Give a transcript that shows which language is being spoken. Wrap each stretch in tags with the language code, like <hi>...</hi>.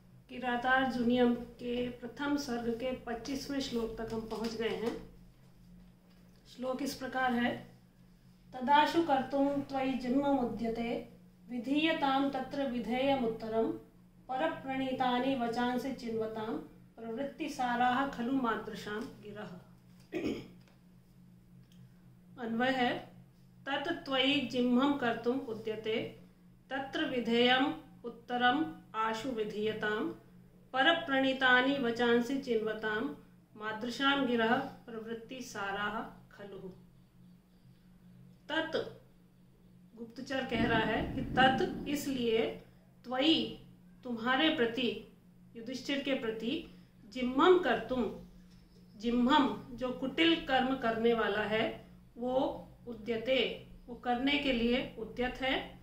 <hi>किरातार्जुनीयम के प्रथम सर्ग के 25वें श्लोक तक हम पहुंच गए हैं। श्लोक इस प्रकार है।</hi> <sa>तदाशु कर्तुं त्वयि जिह्वमुद्यते विधीयतां तत्र विधेयमुत्तरं परप्रणीतानि वचांसि चिन्वतां प्रवृत्तिसाराः खलु मादृशां गिरः।</sa> <hi>अन्वय है</hi> <sa>तत् त्वयि जिह्वं कर्तुं उद्यते तत्र विधेयम् उत्तरम आशु विधीयतां परप्रणीतानि वचांसि चिन्वतां मादृशां गिरः प्रवृत्ति साराः खलु।</sa> <hi>तत् गुप्तचर कह रहा है कि तत् इसलिए त्वयि तुम्हारे प्रति, युधिष्ठिर के प्रति, जिह्वं कर्तुं, जिह्वं जो कुटिल कर्म करने वाला है वो उद्यते, वो करने के लिए उद्यत है।</hi>